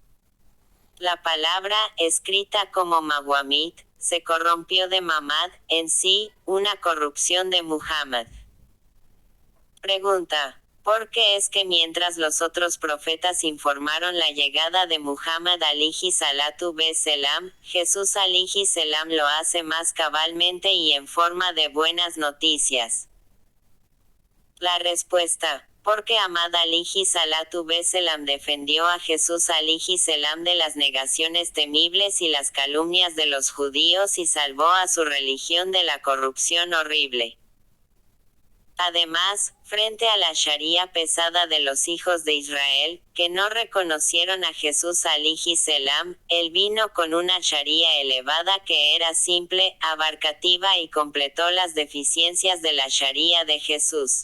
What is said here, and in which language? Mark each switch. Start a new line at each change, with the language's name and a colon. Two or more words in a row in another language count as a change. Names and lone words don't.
Spanish: La palabra, escrita como Mawamit, se corrompió de Mamad, en sí, una corrupción de Muhammad. Pregunta. ¿Por qué es que mientras los otros profetas informaron la llegada de Muhammad
Arabic: عليه الصلاة والسلام,
Spanish: Jesús
Arabic: عليه السلام
Spanish: lo hace más cabalmente y en forma de buenas noticias? La respuesta. Porque Ahmad
Arabic: عليه الصلاة والسلام
Spanish: defendió a Jesús
Arabic: عليه السلام
Spanish: de las negaciones temibles y las calumnias de los judíos y salvó a su religión de la corrupción horrible. Además, frente a la sharia pesada de los hijos de Israel, que no reconocieron a Jesús
Arabic: عليه السلام,
Spanish: él vino con una sharia elevada que era simple, abarcativa y completó las deficiencias de la sharia de Jesús.